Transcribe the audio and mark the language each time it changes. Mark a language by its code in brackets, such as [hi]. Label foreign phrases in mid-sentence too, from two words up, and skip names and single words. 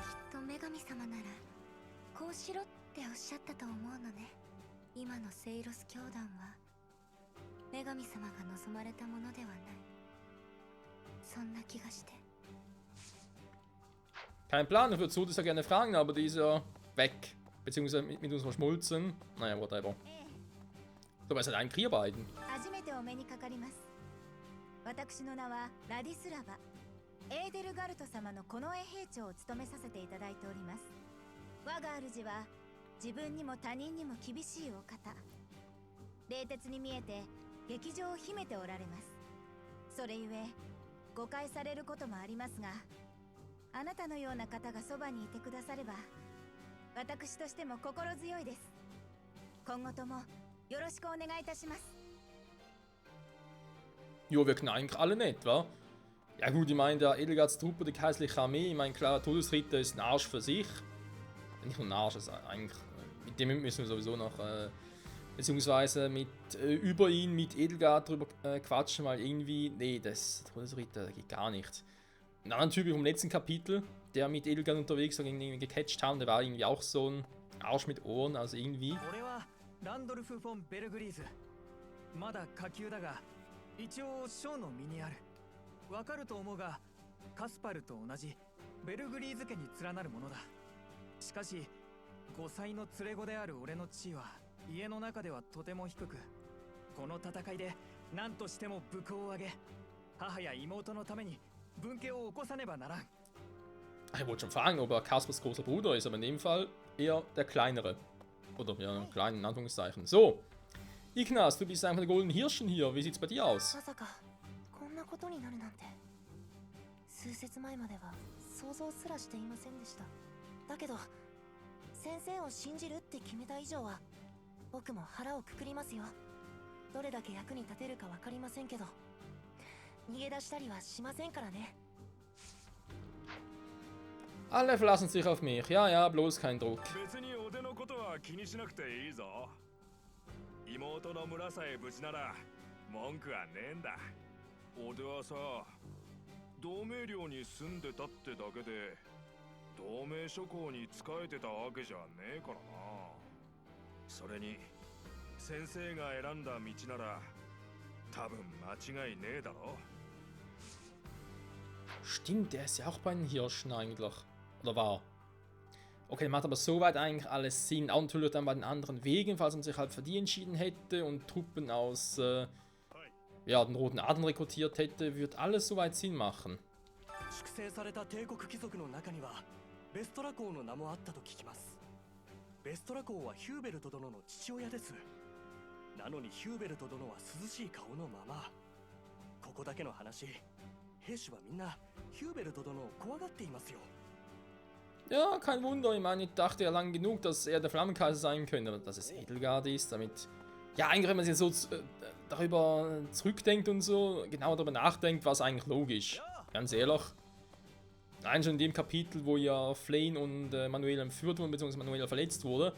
[de] Kein Plan, ich würde so das ja gerne fragen, aber die ist ja weg. Beziehungsweise mit uns verschmolzen. Naja, whatever. So, es hat einen Krieg beiden. [ja] 私の名はラディスラバ。エーデルガルト様の近衛兵長を務めさせていただいております。我が主は自分にも他人にも厳しいお方。冷徹に見えて劇場を秘めておられます。それゆえ誤解されることもありますが、あなたのような方がそばにいてくだされば、私としても心強いです。今後ともよろしくお願いいたします。 [de] Jo, wir können eigentlich alle nicht, wa? Ja gut, ich meine, der Edelgards Truppe, die kaiserliche Armee, ich meine, klar, Todesritter ist ein Arsch für sich. Nicht nur ein Arsch, also eigentlich, mit dem müssen wir sowieso noch, beziehungsweise über ihn mit Edelgard drüber quatschen, weil irgendwie, nee, das Todesritter geht gar nicht. Ein anderer Typ vom letzten Kapitel, der mit Edelgard unterwegs war, irgendwie gecatcht haben, der war irgendwie auch so ein Arsch mit Ohren, also irgendwie. [ja] 一応将の身にある。わかると思うが、カスパルと同じベルグリーズ家に連なるものだ。しかし、5歳の連れ子である俺の地位は家の中ではとても低く、この戦いで何としても武功を挙げ、母や妹のために分家を起こさねばならん。 [de] Ich wollte schon fragen, ob er Kaspers großer Bruder ist, aber in dem Fall eher der kleinere. Oder ja, klein in Anführungszeichen. So. Ignas, du bist einer von den goldenen Hirschen hier. Wie sieht's bei dir aus? [ja] まさかこんなことになるなんて。数節前までは想像すらしていませんでした。だけど先生を信じるって決めた以上は僕も腹をくくりますよ。どれだけ役に立てるかわかりませんけど、逃げ出したりはしませんからね。 [de] Alle verlassen sich auf mich. Ja, ja, bloß kein Druck. [ja] 別におでのことは気にしなくていいぞ。妹の村さえ無事なら文句はねえんだ。おではさ、同盟領に住んでたってだけで同盟諸侯に仕えてたわけじゃねえからな。それに先生が選んだ道なら多分間違いねえだろ。 [de] Stimmt, der ist ja auch bei den Hirschen eigentlich. Oder war? Okay, macht aber soweit eigentlich alles Sinn. Auch natürlich dann bei den anderen Wegen, falls man sich halt für die entschieden hätte und Truppen aus ja, den Roten Adern rekrutiert hätte, wird alles soweit Sinn machen. [ja] 粛清された帝国貴族の中にはベストラ公の名もあったと聞きます。ベストラ公はヒューベルト殿の父親です。なのにヒューベルト殿は涼しい顔のまま。ここだけの話、兵士はみんなヒューベルト殿を怖がっていますよ。 [de] Ja, kein Wunder. Ich meine, ich dachte ja lang genug, dass er der Flammenkaiser sein könnte, aber dass es Edelgard ist, damit... Ja, eigentlich, wenn man sich so darüber zurückdenkt und so, genau darüber nachdenkt, war es eigentlich logisch. Ganz ehrlich. Nein, schon in dem Kapitel, wo ja Flane und Manuela entführt wurden, beziehungsweise Manuela verletzt wurde.